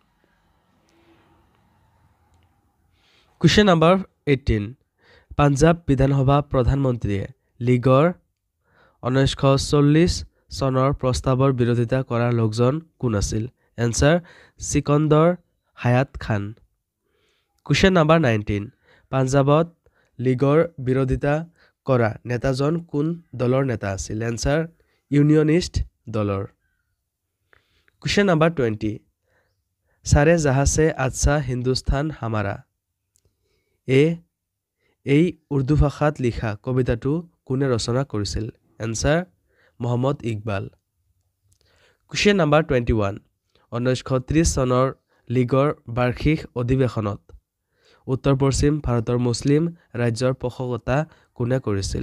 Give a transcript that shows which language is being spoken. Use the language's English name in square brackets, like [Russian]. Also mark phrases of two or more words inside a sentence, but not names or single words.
[English] question number [Assamese] 18 পাঞ্জাব বিধানসভা প্ৰধানমন্ত্ৰীয়ে লীগৰ 1940 চনৰ প্ৰস্তাৱৰ বিৰোধিতা কৰা লোকজন কোন আছিল এনসাৰ চিকন্দৰ হায়াত খান [English] question number [Assamese] 19 পাঞ্জাবত লীগৰ বিৰোধিতা কৰা নেতাজন কোন দলৰ নেতা আছিল এনসাৰ ইউনিয়নিষ্ট দলৰ [English] question number [Assamese] 20 [Urdu] سارے جہاں سے اچھا ہندوستاں ہمارا [Assamese] এই উৰ্দু ভাষাত লিখা কবিতাটো কোনে ৰচনা কৰিছিল? এনচাৰ মহম্মদ ইকবাল। [English] question number [Assamese] 21 1930 চনৰ লীগৰ বাৰ্ষিক অধিৱেশনত উত্তৰ পশ্চিম ভাৰতৰ মুছলিম ৰাজ্যৰ পোষকতা কোনে কৰিছিল?